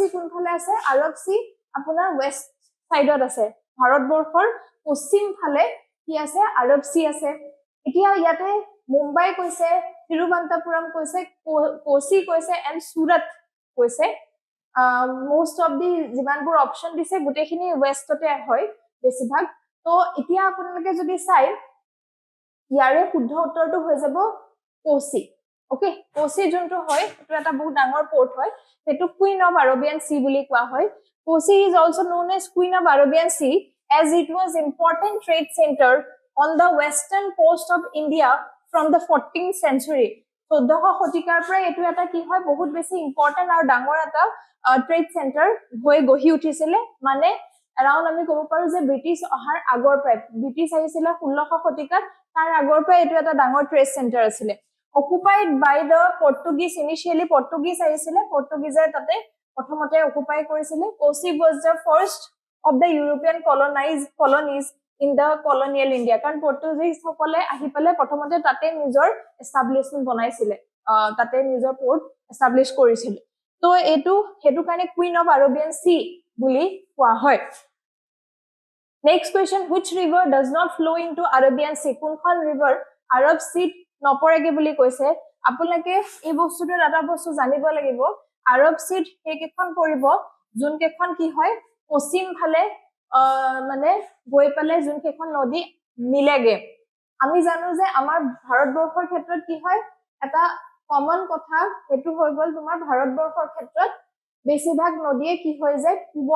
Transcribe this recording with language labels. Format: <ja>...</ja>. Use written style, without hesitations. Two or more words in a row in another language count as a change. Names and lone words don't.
<as>কোনফালে আছে আৰব সি আপোনাৰ</as> <en>west side</en> <as>আছে ভাৰতবৰ্ষৰ পশ্চিম ফালে কি আছে আৰব সি আছে এতিয়া ইয়াতে মুম্বাই কৈছে তিৰুৱন্তপুৰম কৈছে কোচি কৈছে এন্ড সুৰত কৈছে</as> <en>most of the</en> <as>যিমানবোৰ অপচন দিছে গোটেইখিনি ওয়েষ্টতে হয় বেছিভাগ তো এতিয়া আপোনালোকে যদি চাই ইয়াৰে শুদ্ধ উত্তৰটো হৈ যাব কোচি ওকে কোচি যোনটো হয় এটো এটা বহুত ডাঙৰ পোৰ্ট হয় সেটো</as> <en>queen of Arabian Sea</en> <as>বুলি কোৱা হয় কোচি</as> <en>is also known as queen of Arabian Sea as it was important trade center on the western coast of India from the 14th century</en> <as>14th শতিকাৰ পৰা এটো এটা কি হয় বহুত বেছি ইম্পৰ্টেন্ট আৰু ডাঙৰ এটা</as> <en>trade center</en> <as>হৈ গঢ়ি উঠিছিল মানে এৰাউন্ড আমি ক'ব পাৰো যে ব্ৰিটিছ অহাৰ আগৰ পৰা ব্ৰিটিছ আহিছিল 16শ শতিকাত তাৰ আগৰ পৰা এটো এটা ডাঙৰ</as> <en>trade center</en> <as>আছিল</as> <en>occupied by the Portuguese initially</en> <as>Portuguese আহিছিলে পৰ্তুগীজে তাতে প্ৰথমতে অকুপাই কৰিছিল</as> <en>Kochi was the first of the European colonies in the colonial India</en> <as>কাৰণ পৰ্তুগীজ সকলে আহি পেলে প্ৰথমতে তাতে নিজৰ এস্টাব্লিশমেন্ট বনাইছিল তাতে নিজৰ</as> <en>port establish</en> <as>কৰিছিল তো এইটো হেতু কাৰণে</as> <en>queen of Arabian Sea</en> <as>বুলি কোৱা হয়</as> <en>next question which river does not flow into Arabian Sea</en> <as>কোনখন ৰিভাৰ আৰব সীত নপৰেগে বুলি কৈছে আপোনালোকে এই বস্তুটো এটা বস্তু জানিব লাগিব আৰব সীত কেইখন পৰিব যোন কেইখন কি হয় পশ্চিম ফালে মানে গৈ পালে যোন কেইখন নদী মিলেগে আমি জানো যে আমাৰ ভাৰতবৰ্ষৰ ক্ষেত্ৰত কি হয় এটা কমন কথা এটো হৈ গল তোমাৰ ভাৰতবৰ্ষৰ ক্ষেত্ৰত বেছিভাগ নদীয়ে কি হৈ যায় পূবৰ</as>